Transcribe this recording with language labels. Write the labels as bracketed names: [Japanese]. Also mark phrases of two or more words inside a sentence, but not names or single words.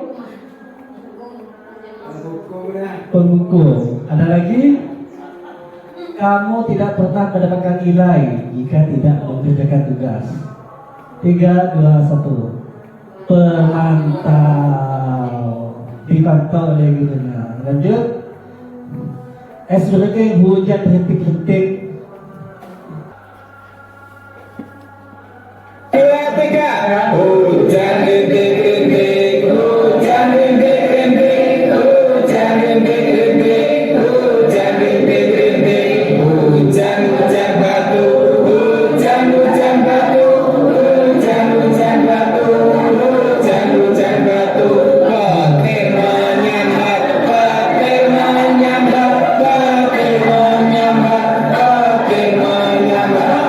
[Indonesian] Penghukum. Ada lagi? Kamu tidak pernah mendapatkan nilai jika tidak mengerjakan tugas. 3, 2, 1. Pemantau. Dipantau oleh gurunya. Lanjut. SBK hujan rintik-rintik. 2, 3. Hujan rintik-rintik, hujan rintik-rintik, hujan rintik-rintik, hujan rintik-rintik, hujan-hujan batu, hujan-hujan batu, hujan-hujan batu, hujan-hujan batu, petir menyambar, petir menyambar, petir menyambar, petir menyambar.